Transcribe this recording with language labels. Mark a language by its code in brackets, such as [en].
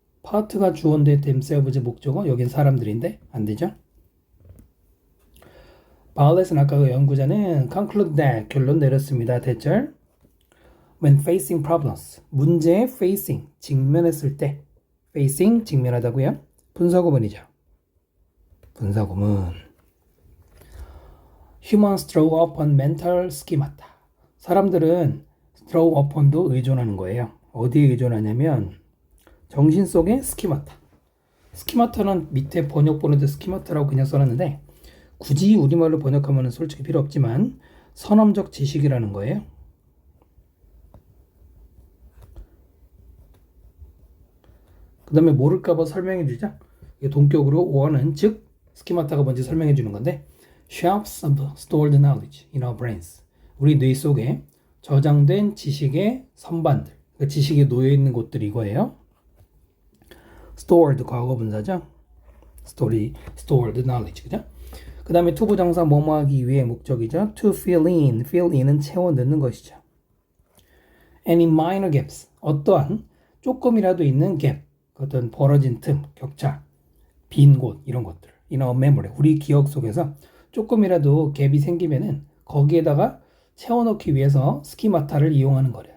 [ko] part가 주어인데 themselves 목적어 여긴 사람들인데 안 되죠. 바울렛은 아까 그 연구자는 [en] conclude that [ko] 결론 내렸습니다. 대절 [en] when facing problems [ko] 문제에 facing 직면했을 때 facing 직면하다고요. 분사구문이죠. 분사구문 [en] humans draw upon mental schemata [ko] 사람들은 draw upon도 의존하는 거예요. 어디에 의존하냐면 정신 속의 스키마타. 스키마타는 밑에 번역 보는데 스키마타라고 그냥 써놨는데 굳이 우리말로 번역하면 솔직히 필요 없지만 선언적 지식이라는 거예요. 그 다음에 모를까봐 설명해 주죠. 동격으로 오어는 즉 스키마타가 뭔지 설명해 주는 건데 [en] shelves of stored knowledge in our brains [ko] 우리 뇌 속에 저장된 지식의 선반들 그러니까 지식이 놓여있는 곳들이 이거예요. stored 과거분사죠. [en] stored knowledge 그죠? [ko] 그 다음에 투부정사 뭐뭐 하기 위해 목적이죠. [en] to fill in, fill in은 [ko] 채워 넣는 것이죠. [en] any minor gaps, [ko] 어떠한 조금이라도 있는 gap, 어떤 벌어진 틈, 격차, 빈 곳 이런 것들. [en] in our memory, [ko] 우리 기억 속에서 조금이라도 갭이 생기면은 거기에다가 채워넣기 위해서 스키마타를 이용하는 거래요.